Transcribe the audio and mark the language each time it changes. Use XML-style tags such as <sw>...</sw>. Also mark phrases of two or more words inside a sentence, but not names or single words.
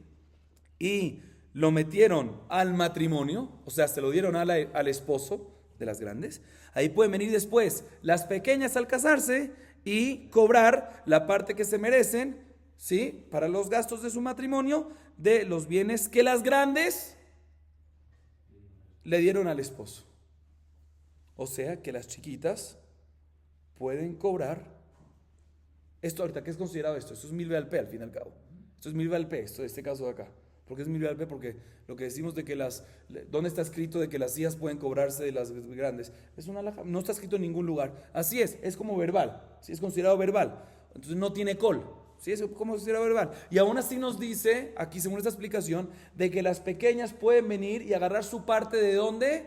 <es>Y lo metieron al matrimonio, o sea, se lo dieron al esposo de las grandes, ahí pueden venir después las pequeñas al casarse y cobrar la parte que se merecen, ¿sí? Para los gastos de su matrimonio, de los bienes que las grandes le dieron al esposo. O sea que las chiquitas pueden cobrar. Esto ahorita, ¿qué es considerado esto? Esto es</es> <he>מלוה על פה</he> <es>al fin y al cabo. Esto es</es> <he>מלוה על פה,</he> <es>este caso de acá. ¿Por qué es</es> <he>מלוה על פה?</he> <es>Porque lo que decimos de que ¿dónde está escrito de que las hijas pueden cobrarse de las grandes? Es una alhaja, no está escrito en ningún lugar. Así es como verbal, ¿sí? Es considerado verbal. Entonces no tiene col. ¿Sí? Es como considerado verbal. Y aún así nos dice, aquí según esta explicación, de que las pequeñas pueden venir y agarrar su parte ¿de dónde?</es>